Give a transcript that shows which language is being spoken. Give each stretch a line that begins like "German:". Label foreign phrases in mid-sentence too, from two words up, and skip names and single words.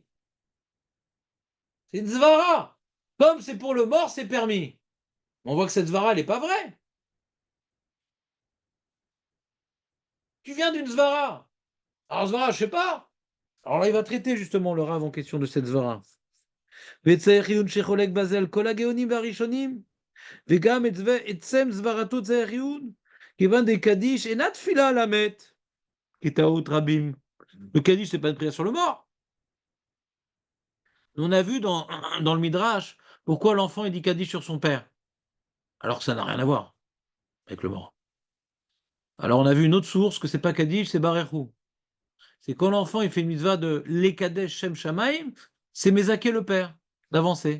French: C'est une Zvara. Comme c'est pour le mort, c'est permis. On voit que cette Zvara, elle n'est pas vraie. Tu viens d'une Zvara. Alors Zvara, je sais pas. Alors là, il va traiter justement le Rav en question de cette Zvara.
Hebrew: וגם עצם זברתו צריך עיון, כיוון דקדיש אינה תפילה על המת, כטעות רבים.
French: Le Kaddish, c'est pas une prière sur le mort. On a vu dans le Midrash pourquoi l'enfant il dit Kaddish sur son père, alors que ça n'a rien à voir avec le mort. Alors on a vu une autre source que c'est pas Kaddish, c'est Barechou. C'est quand l'enfant il fait une mitzvah de
Hebrew: לקדש שם שמים,
French: c'est Mezaké le père, d'avancer.